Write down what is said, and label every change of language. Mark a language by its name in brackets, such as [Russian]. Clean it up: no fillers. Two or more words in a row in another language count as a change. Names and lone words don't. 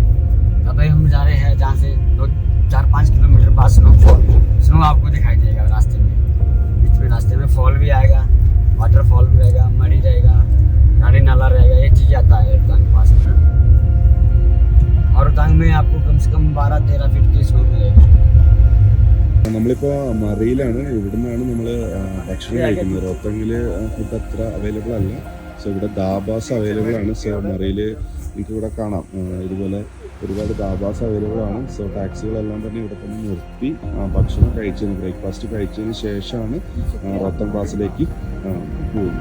[Hindi] अभी हम जा रहे हैं जहाँ से 4-5 किलोमीटर बाद स्नो आपको दिखाई देगा रास्ते में. बीच में रास्ते में फॉल भी आएगा, वाटरफॉल भी आएगा, मड़ी रहेगा, गाड़ी नाला रहेगा. ये चीज़ आता है रोहतांग पास में. और रोहतांग में आपको कम से कम 12-13 फीट की स्नो मिलेगा. [Malayalam] നമ്മളിപ്പോൾ മറിയിലാണ്. ഇവിടെ നിന്നാണ് നമ്മൾ ഭക്ഷണം കഴിക്കുന്നത്. റോത്തങ്ങിൽ ഫുഡ് അത്ര അവൈലബിൾ അല്ല. സോ ഇവിടെ ദാബാസ് അവൈലബിൾ ആണ്. സോ മറിയിൽ നിങ്ങൾക്ക് ഇവിടെ കാണാം ഇതുപോലെ ഒരുപാട് ദാബാസ് അവൈലബിൾ ആണ്. സോ ടാക്സികളെല്ലാം തന്നെ ഇവിടെ തന്നെ നിർത്തി ഭക്ഷണം കഴിച്ചതിന്, ബ്രേക്ക്ഫാസ്റ്റ് കഴിച്ചതിന് ശേഷമാണ് റോത്തങ് പാസിലേക്ക് പോകുന്നത്.